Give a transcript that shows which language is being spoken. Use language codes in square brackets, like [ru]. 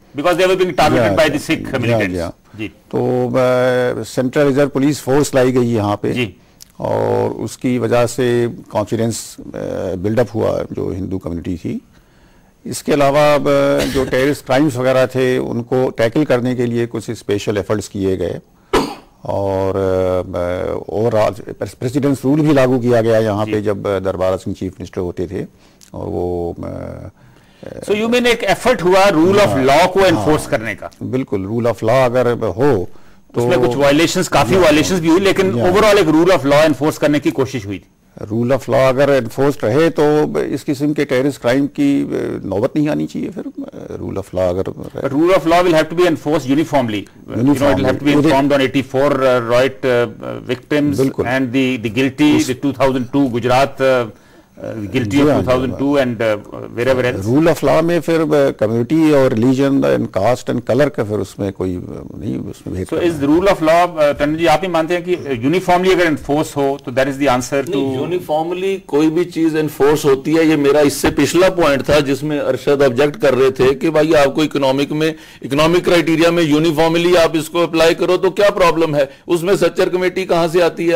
[en] because they were being targeted by the Sikh militants. [hi] जी। तो central reserve police force लाई गई यहाँ पे जी, और उसकी वजह से कॉन्फिडेंस बिल्डअप हुआ जो हिंदू कम्युनिटी थी। इसके अलावा जो टेररिस्ट क्राइम्स वगैरह थे उनको टैकल करने के लिए कुछ स्पेशल एफर्ट्स किए गए, और ओवरऑल प्रेसिडेंट्स रूल भी लागू किया गया यहाँ पे जब दरबारा सिंह चीफ मिनिस्टर होते थे। और वो [en] So you mean [hi] एक एफर्ट हुआ रूल ऑफ लॉ को एनफोर्स करने का? बिल्कुल, रूल ऑफ लॉ अगर हो तो उसमें कुछ वायलेशंस, काफी वायलेशंस भी हुई, लेकिन ओवरऑल एक रूल ऑफ लॉ एनफोर्स करने की कोशिश हुई थी। रूल ऑफ लॉ अगर एनफोर्स रहे तो इस किस्म के टेररिस्ट क्राइम की नौबत नहीं आनी चाहिए। फिर रूल ऑफ लॉ अगर [en] Rule of law will have to be enforced uniformly, you know, it will have to be informed on 84 Rohit victims and the guilty, the 2002 Gujarat guilty of 2002 and wherever else. [hi] Rule of law में फिर community और religion and cast and colour का फिर उसमें कोई नहीं, उसमें भेद। [en] So is the rule of law, [hi] Tandon ji आप ही मानते हैं कि यूनिफॉर्मली अगर एनफोर्स हो तो [en] That is the answer to? [hi] Uniformly कोई भी चीज एनफोर्स होती है, ये मेरा इससे पिछला पॉइंट था जिसमें अरशद ऑब्जेक्ट कर रहे थे कि भाई आपको इकोनॉमिक क्राइटेरिया में यूनिफॉर्मली आप इसको अप्लाई करो तो क्या प्रॉब्लम है, उसमें सच्चर कमेटी कहां से आती है?